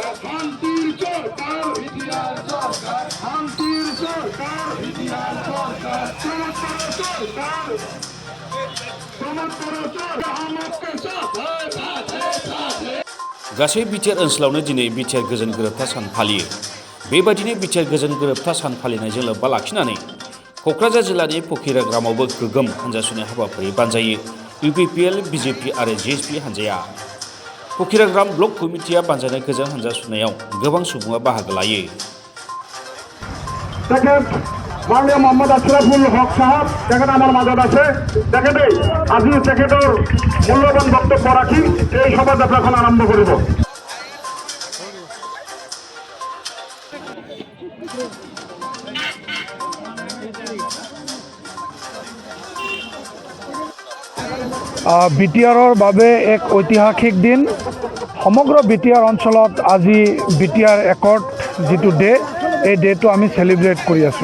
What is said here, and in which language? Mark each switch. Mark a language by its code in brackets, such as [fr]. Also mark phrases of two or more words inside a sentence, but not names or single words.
[as] শান্তির সরকার ইতিহাস সরকার শান্তির সরকার ইতিহাস সরকার চমৎকার সরকার [brx] गासै बिटिआर ओनसोलावनो दिनै बिटिआर गोजोन गोरोबथा सान फालियो। बेबायदिनो बिटिआर गोजोन गोरोबथा सान फालिनायजों लोब्बा लाखिनानै क'क्राझार जिल्लानि फकिराग्रामावबो गोगोम हानजा सुनाय हाबाफारि बानजायो इउपिपिएल, बिजेपि आरो जिएसपि हानजाया। फकिराग्राम ब्लक कमिटिया बानजायनाय गोजोन हानजा सुनायाव गोबां सुबुङा बाहागो लायो। [as] মাননীয় মোহাম্মদ আশরাফুল হক সাহেব দেখেন আমার মাঝত আছে দেখেন আজি তেখেতৰ মূল্যবান বক্তব্য রাখি এই শোভাযাত্রা এখন আরম্ভ করিব। বিটিআৰৰ বাবে এক ঐতিহাসিক দিন। সমগ্ৰ বিটিআৰ অঞ্চলত আজি বিটিআৰ একৰ্ড যিটো ডে, এই ডেটো আমি চেলিব্ৰেট কৰি আছোঁ।